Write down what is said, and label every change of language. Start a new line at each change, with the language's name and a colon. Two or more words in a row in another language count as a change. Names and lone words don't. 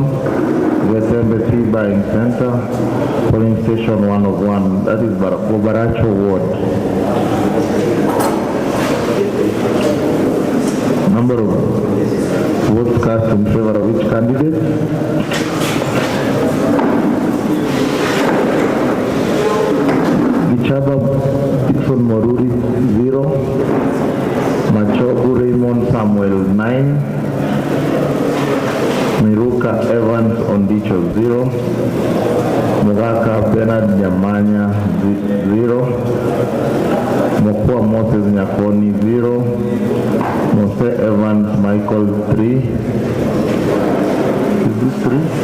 English: Getembe T buying center, polling station 1 of 1. That is Baracho Ward. Number of votes cast in favor of each candidate. Gichaba Dixon Moruri, 0. Machogu Raymond Samuel, 9. Miruka Evans Ondicho, 0. Mugaka Bernard Nyamanya, 0. Mokua Moses Nyakoni, 0. Mose Evans Michael, 3. Is this 3?